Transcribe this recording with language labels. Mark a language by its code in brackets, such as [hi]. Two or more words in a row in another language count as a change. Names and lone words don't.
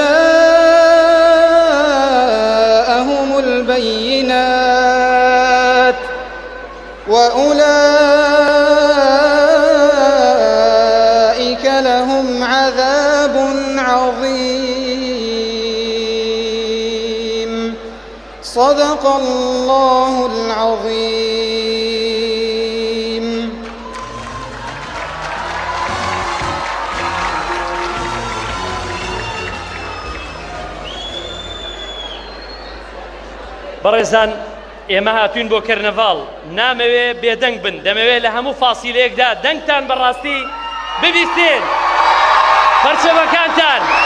[ar] جاءهم البينات وأولئك لهم عذاب عظيم. صدق الله العظيم. [ckb] بەڕێزان ئێمە هاتوین بۆ کەرنەڤاڵ نامەوێ بێدەنگ بن دەمەوێت لە هەموو فاسیلەیەکدا دەنگتان بەڕاستی ببیستێن پەرچەمەکانتان.